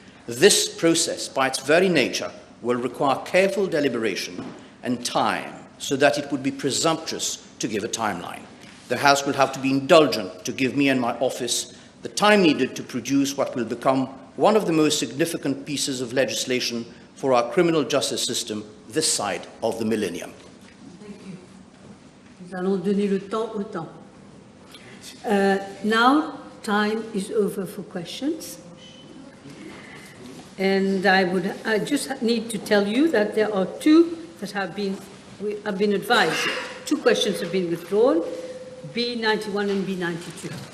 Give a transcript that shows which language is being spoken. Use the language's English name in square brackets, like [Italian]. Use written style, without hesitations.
[English] This process, by its very nature, will require careful deliberation and time so that it would be presumptuous to give a timeline. The House will have to be indulgent to give me and my office the time needed to produce what will become one of the most significant pieces of legislation for our criminal justice system this side of the millennium. Thank you. [French] Nous allons donner le temps au temps. [English] Now, time is over for questions. And I just need to tell you that there are two that have been advised. Two questions have been withdrawn, B91 and B92.